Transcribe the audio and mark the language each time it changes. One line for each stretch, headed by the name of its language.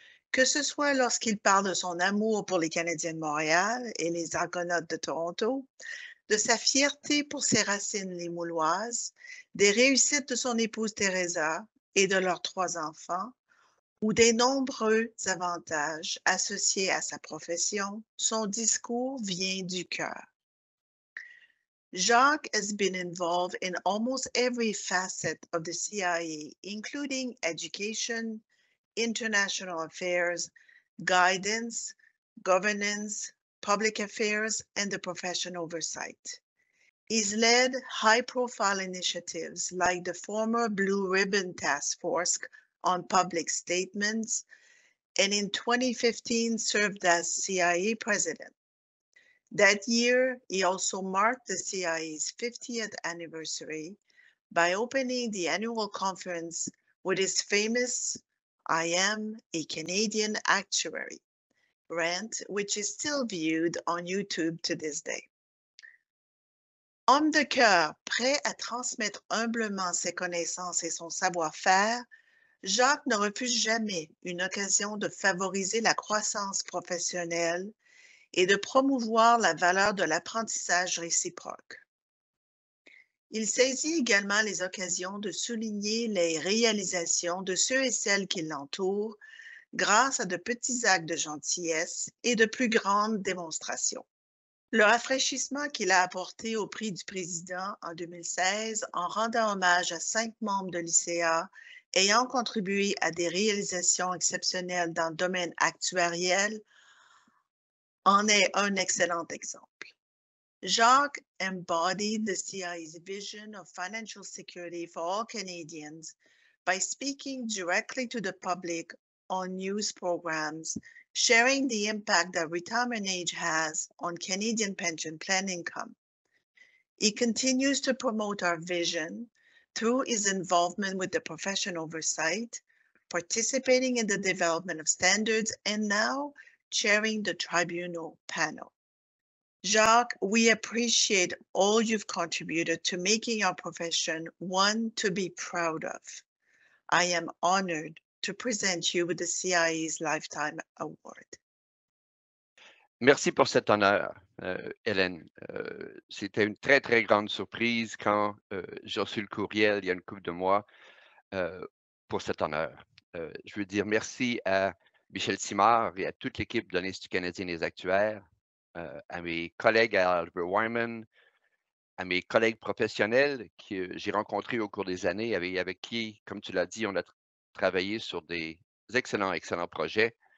French: Que ce soit lorsqu'il parle de son amour pour les Canadiens de Montréal et les Argonautes de Toronto, de sa fierté pour ses racines limouloises, des réussites de son épouse Teresa et de leurs 3 enfants, ou des nombreux avantages associés à sa profession, son discours vient du cœur.
English: Jacques has been involved in almost every facet of the CIA, including education, international affairs, guidance, governance, public affairs, and the profession oversight. He's led high-profile initiatives like the former Blue Ribbon Task Force on public statements, and in 2015 served as CIA president. That year, he also marked the CIA's 50th anniversary by opening the annual conference with his famous "I am a Canadian actuary" rant, which is still viewed on YouTube to this day.
French: Homme de cœur, prêt à transmettre humblement ses connaissances et son savoir-faire, Jacques ne refuse jamais une occasion de favoriser la croissance professionnelle et de promouvoir la valeur de l'apprentissage réciproque. Il saisit également les occasions de souligner les réalisations de ceux et celles qui l'entourent grâce à de petits actes de gentillesse et de plus grandes démonstrations. Le rafraîchissement qu'il a apporté au Prix du Président en 2016 en rendant hommage à 5 membres de l'ICA ayant contribué à des réalisations exceptionnelles dans le domaine actuariel en est un excellent exemple.
English: Jacques embodied the CIA's vision of financial security for all Canadians by speaking directly to the public on news programs, sharing the impact that retirement age has on Canadian pension plan income. He continues to promote our vision through his involvement with the profession oversight, participating in the development of standards, and now chairing the tribunal panel. Jacques, we appreciate all you've contributed to making our profession one to be proud of. I am honored to present you with the CIA's Lifetime Award.
French: Merci pour cet honneur, Hélène. C'était une très, très grande surprise quand j'ai reçu le courriel il y a une couple de mois pour cet honneur. Je veux dire merci à Michel Simard et à toute l'équipe de l'Institut canadien des actuaires, à mes collègues à Albert Wyman, à mes collègues professionnels que j'ai rencontrés au cours des années, avec qui, comme tu l'as dit, on a travaillé sur des excellents projets.